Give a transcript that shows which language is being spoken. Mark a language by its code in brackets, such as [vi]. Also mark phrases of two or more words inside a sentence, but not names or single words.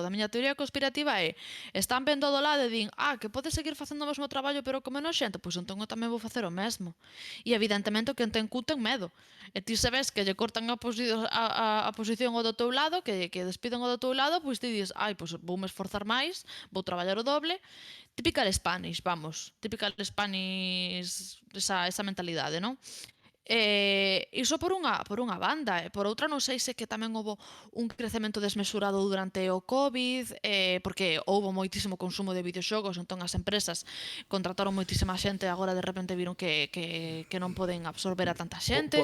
[gl] A miña teoría conspirativa é: están vendo do lado e din, que pode seguir facendo o mesmo traballo pero con menos xente, pois entón eu tamén vou facer o mesmo. E evidentemente o que ten cu ten medo. E ti sabes que lle cortan a posición ao do teu lado, que despiden ao do teu lado, pois ti dis, pois voume esforzar máis, vou traballar o doble. [en] Typical Spanish, vamos. Typical Spanish, [gl] esa mentalidade, non? Iso por unha banda, e por outra non sei se que tamén houbo un crecemento desmesurado durante o COVID, porque houbo moitísimo consumo de videoxogos, entón as empresas contrataron moitísima xente e agora de repente viron que non poden absorber a tanta xente.